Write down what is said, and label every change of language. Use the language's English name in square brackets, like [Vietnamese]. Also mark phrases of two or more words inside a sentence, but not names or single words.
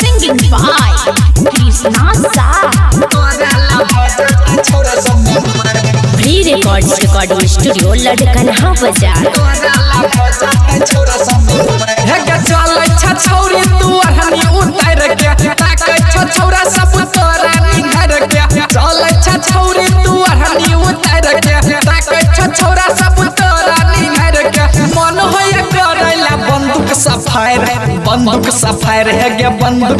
[English] Sing by Krishna Free Records Recording Studio Ladkana Bazaar [Maithili] छौरी तू अरहनी उतार के ताकै छौरा सब तोरा निहर के चलै छौरी तू अरहनी उतार के ताकै छौरा सब तोरा निहर के मन होय करैला बंदूक सफायर है गे बंदूक